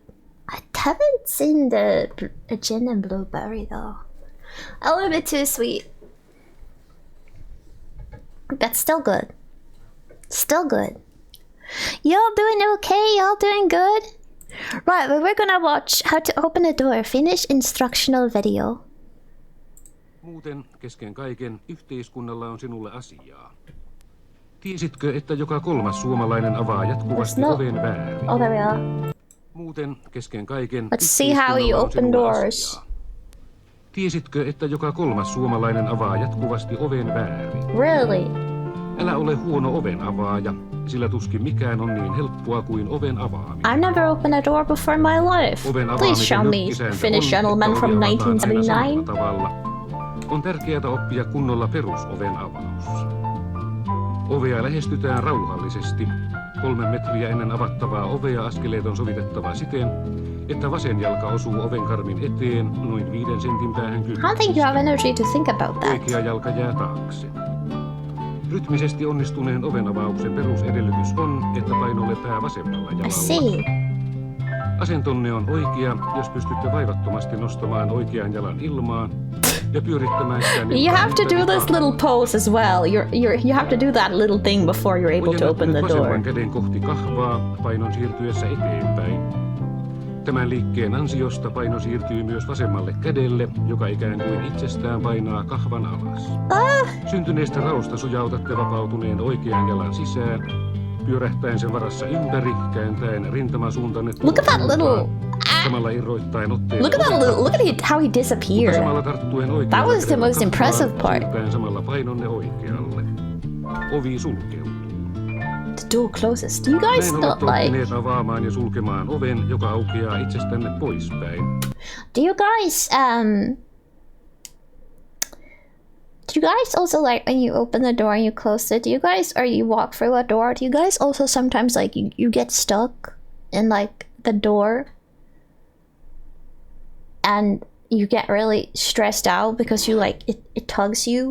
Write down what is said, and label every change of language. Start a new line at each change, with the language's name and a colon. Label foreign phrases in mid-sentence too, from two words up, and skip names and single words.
English: I haven't seen the gin and blueberry though. A little bit too sweet. But still good. Still good. Y'all doing okay? Y'all doing good? Right, well, we're gonna watch how to open a door, finish instructional video.
Finnish: Muuten, kesken kaiken, yhteiskunnalla on sinulle asiaa. Tiesitkö, että joka kolmas suomalainen avaa jatkuvasti oven väärin?
English: Oh, there we are.
Finnish: Muuten, kesken kaiken,
English: let's see how you open doors.
Finnish: Asiaa. Tiesitkö, että joka kolmas suomalainen avaa jatkuvasti oven väärin?
English: Really?
Finnish: Älä ole huono oven avaaja, sillä tuskin mikään on niin helppoa kuin oven avaaminen.
English: I've never opened a door before in my life. Please show me Finnish gentleman from 1979.
Finnish: On tärkeää oppia kunnolla perusoven avaus. Ovea lähestytään rauhallisesti. 3 metriä ennen avattavaa ovea askeleet on sovitettava siten, että vasen jalka osuu oven karmin eteen noin 5 sentin päähän kyljessä.
English: I don't think you have energy to think about that.
Finnish: Oikea jalka jää taakse. Rytmisesti onnistuneen ovenavauksen perusedellytys on, että painolle pää vasemmalla jalalla.
English: I see.
Finnish: Asentonne on oikea, jos pystytte vaivattomasti nostamaan oikean jalan ilmaan ja pyörittämään sitä.
English: You have to do this little pose as well. You have to do that little thing before you're able to open the door.
Finnish: Vasemman käden kohti kahvaa painon siirtyessä eteenpäin. Tämän liikkeen ansiosta paino siirtyy myös vasemmalle kädelle, joka ikään kuin itsestään painaa kahvan alas. Syntyneestä raosta sujautatte vapautuneen oikean jalan sisään, pyörähtäen sen varassa ympäri, kääntäen rintamasuuntanne.
English: Look at that little...
Finnish: Samalla irroittaen otteen.
English: Look at how he disappeared. That was the most impressive part.
Finnish: Samalla painonne oikealle. Ovi sulkeutuu.
English: The door closes. Do you guys not like...
Finnish: avaamaan ja sulkemaan oven, joka aukeaa itsestänne poispäin.
English: Do you guys also like when you open the door and you close it? Do you guys, or you walk through a door, do you guys also sometimes like you get stuck in like the door and you get really stressed out because you like it tugs you?